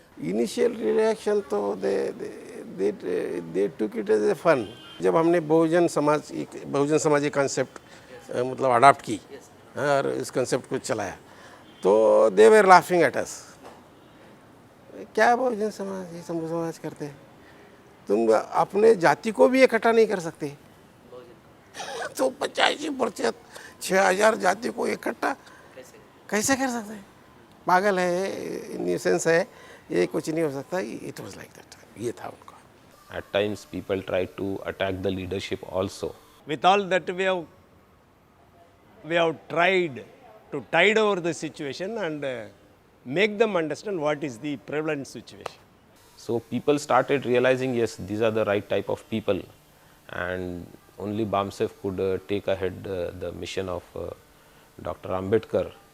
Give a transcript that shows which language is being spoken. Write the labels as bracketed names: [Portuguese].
[English] Initial reaction तो they took it as a fun. [Hindi] जब हमने बहुजन समाज कंसेप्ट मतलब अडॉप्ट की और इस कंसेप्ट को चलाया, तो [English] they were laughing at us. [Hindi] क्या बहुजन समाज, ये समाज करते हैं, तुम अपने जाति को भी इकट्ठा नहीं कर सकते, तो 85% 6000 जाति को इकट्ठा कैसे कर सकते हैं? पागल है, न्यूसेंस है, ये कुछ नहीं हो सकता. [English] It was like that. [Hindi] ये था उनका. [English] At times people try to attack the leadership also. With all that we have tried to tide over the situation and make them understand what is the prevalent situation. So people started realizing, yes, these are the right type of people, and only BAMSEF could take ahead the mission of Dr. Ambedkar.